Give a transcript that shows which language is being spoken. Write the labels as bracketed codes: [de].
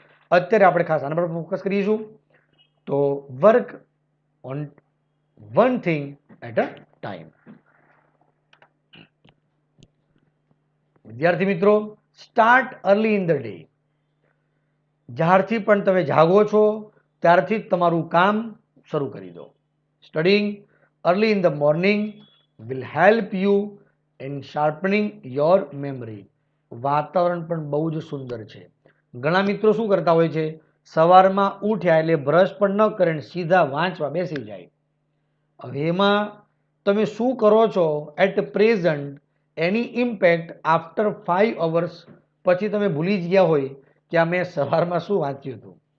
[gu] અત્યારે આપણે ખાસ આના પર ફોકસ કરીશું. તો [en] Work on one thing at a time. [gu] વિદ્યાર્થી મિત્રો, [en] Start early in the day. [gu] જ્યારથી પણ તમે જાગો છો ત્યારથી જ તમારું કામ શરૂ કરી દો. [en] Studying early in the morning will help you in sharpening your memory. [gu] વાતાવરણ પણ બહુ જ સુંદર છે. ઘણા મિત્રો શું કરતા હોય છે, સવારમાં ઉઠ્યા એટલે બ્રશ પણ ન કરે ને સીધા વાંચવા બેસી જાય. હવે એમાં તમે શું કરો છો [en] at present, [gu] any impact [en] after 5 hours [gu] પછી તમે ભૂલી જ ગયા હોય કે આ મેં સવારમાં શું વાંચ્યું હતું.